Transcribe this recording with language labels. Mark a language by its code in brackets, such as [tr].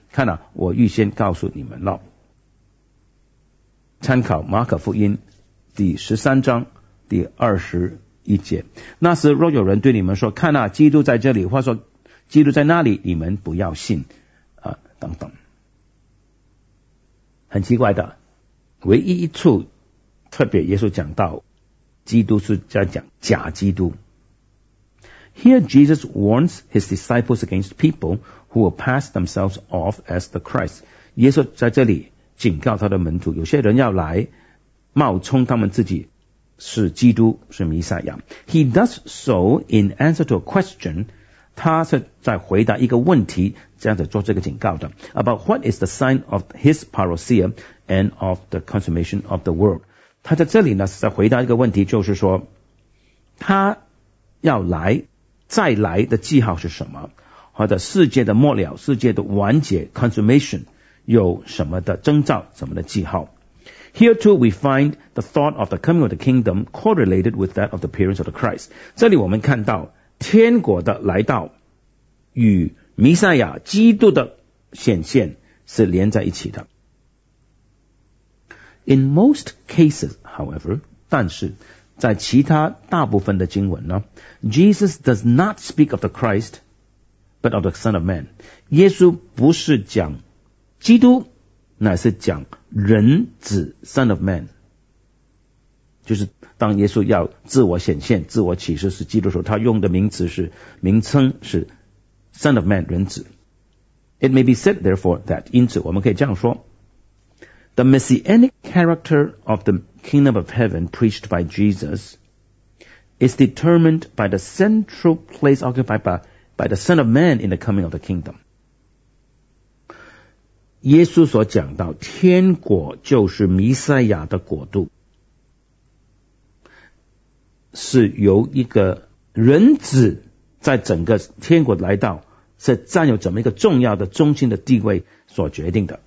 [zh] 看啊，我预先告诉你们了，参考马可福音第13章第21节，那时若有人对你们说看啊基督在这里或说基督在那里，你们不要信，等等。很奇怪的，唯一一处特别耶稣讲到基督是在讲假基督。 [en] Here Jesus warns his disciples against people who will pass themselves off as the Christ. [zh] 耶稣在这里警告他的门徒，有些人要来冒充他们自己是基督是弥赛亚。 [en] He does so in answer to a question. [zh] 他是在回答一个问题这样子做这个警告的， [en] about what is the sign of his parousia and of the consummation of the world. [zh] 他在这里呢是在回答一个问题，就是说他要来再来的记号是什么，或者世界的末了世界的完结 consummation 有什么的征兆什么的记号。 [en] Here too we find the thought of the coming of the kingdom correlated with that of the appearance of the Christ. [zh] 这里我们看到天国的来到与弥赛亚基督的显现是连在一起的。 [en] In most cases however, [zh] 但是在其他大部分的经文呢， [en] Jesus does not speak of the ChristBut of the Son of Man. [zh] 耶稣不是讲基督，乃是讲人子 Son of Man. 就是当耶稣要自我显现自我启示是基督的时候，他用的名词是名称是 Son of Man, 人子。 [en] It may be said therefore that, [zh] 因此我们可以这样说， [en] The messianic character of the kingdom of heaven preached by Jesus is determined by the central place occupied by the Son of Man in the coming of the kingdom. [zh] 耶稣所讲到天国就是弥赛亚的国度，是由一个人子在整个天国来到是占有怎么一个重要的中心的地位所决定的。